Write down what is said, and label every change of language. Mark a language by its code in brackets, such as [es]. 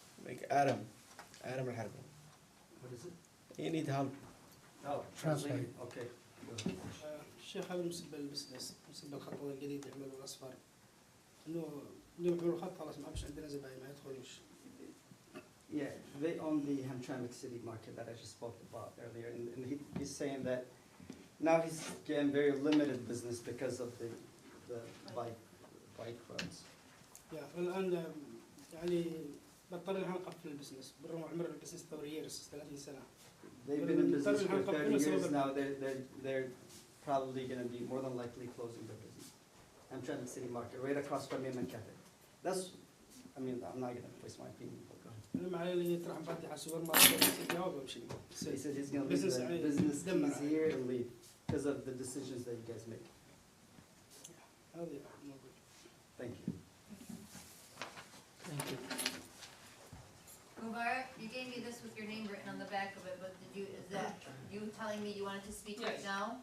[en] Like Adam الحربي. What is it? You need help. Oh, Translate. Okay. [ar] الشيخ هذا بالنسبة للبزنس، بالنسبة للخطوة الجديدة يعملوا الأصفار. إنه اليوم يعملوا خط خلاص ما فيش عندنا زباين ما يدخلوش. [en] Yeah, they own the Hamtramck City Market that I just spoke about earlier, and he's saying that now he's getting very limited business because of the bike roads. [ar] الآن يعني بضطر نحن نقفل البزنس، بالرغم عمر البزنس 30 سنة. [en] They've been in business for 30 years now. They're probably going to be more than likely closing their business. Hamtramck City Market, right across from Yemen Cafe. I'm not going to voice my opinion. But go ahead. [ar] أنا معي اللي يطرح مفاتيح على السوبر ماركت جواب بمشي. [en] He said he's going to leave the business keys here and leave because of the decisions that you guys make. [ar] هذه موجود. [en] Thank you. Thank you. Mubarak, you gave me this with your name written on the back of it, but is that you telling me you wanted to speak right now?